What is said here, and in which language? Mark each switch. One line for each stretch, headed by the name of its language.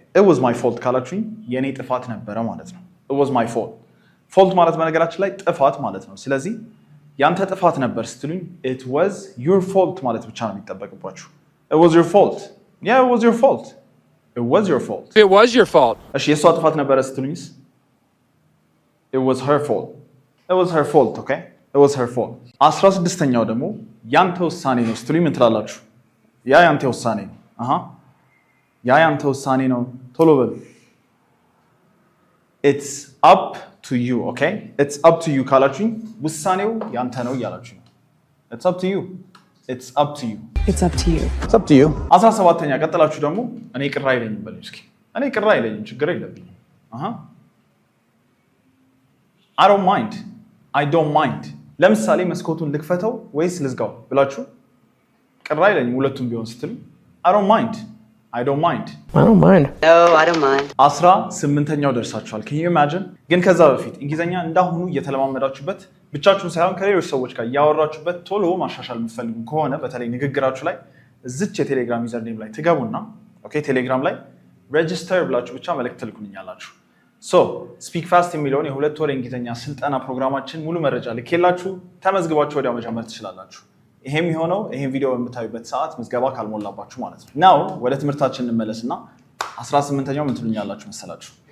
English: It was my fault
Amharic: ካላችሁኝ የኔ ጥፋት ነበረ ማለት ነው።
English: It was my fault.
Amharic: ፎልት ማለት በነገራችን ላይ ጥፋት ማለት ነው። ስለዚህ ያንተ ጥፋት ነበር ስትሉኝ
English: it was your fault
Amharic: ማለት ብቻ ነው የሚጠበቅባችሁ።
English: It was your fault. Yeah, it was your fault. It was your fault. It was your fault.
Amharic: እሺ የሷ ጥፋት ነበረ ስትሉኝስ?
English: It was her fault. It was her fault. Okay? It was her fault.
Amharic: 16ኛው ደግሞ ያንተ ውሳኔ ነው ስትሉኝ ምን ትላላችሁ? ያ ያንተ ውሳኔ ነው። ያ ያንተ ውሳኔ ነው። ቶሎ በሉ።
English: It's up to you. Okay? It's up to you
Amharic: ካላችሁኝ ውሳኔው ያንተ ነው እያላችሁ ነው።
English: It's up to you. It's up to you. It's up to you. It's up to you.
Amharic: 17ኛ ቀጥላችሁ ደግሞ እኔ ቅር አይለኝም በሉ እስኪ። እኔ ቅር አይለኝም፣ ችግር የለብኝም።
English: I don't mind. I don't mind.
Amharic: ለምሳሌ መስኮቱን ልክፈተው ወይስ ልዝጋው ብላችሁ ቅር አይለኝም ሁለቱም ቢሆን ስትሉ
English: I don't mind. I don't mind. I don't mind. No, I don't mind.
Amharic: 18ኛው ደርሳችኋል።
English: Can you imagine?
Amharic: ግን ከዛ በፊት እንግሊዝኛ እንዳሁኑ እየተለማመዳችሁበት ብቻችሁን ሳይሆን ከሌሎች ሰዎች ጋር እያወራችሁበት ቶሎ ማሻሻል የምትፈልጉ ከሆነ በተለይ ንግግራችሁ ላይ እዚች የቴሌግራም ዩዘርኔም ላይ ትገቡና ኦኬ ቴሌግራም ላይ ሬጅስተር ብላችሁ ብቻ መልእክት ትልኩልኛላችሁ። ስፒክ ፋስት የሚለውን የ2 ወር የእንግሊዝኛ ስልጠና ፕሮግራማችን ሙሉ መረጃ ልኬላችሁ ተመዝግባችሁ ወዲያው መጀመር ትችላላችሁ። ይሄም የሆነው ይሄን ቪዲዮ በምታዩበት ሰዓት ምዝገባ ካልሞላባችሁ ማለት ነው። ናው ወደ ትምህርታችን እንመለስና 18ኛው ምን ትሉኛላችሁ መሰላችሁ?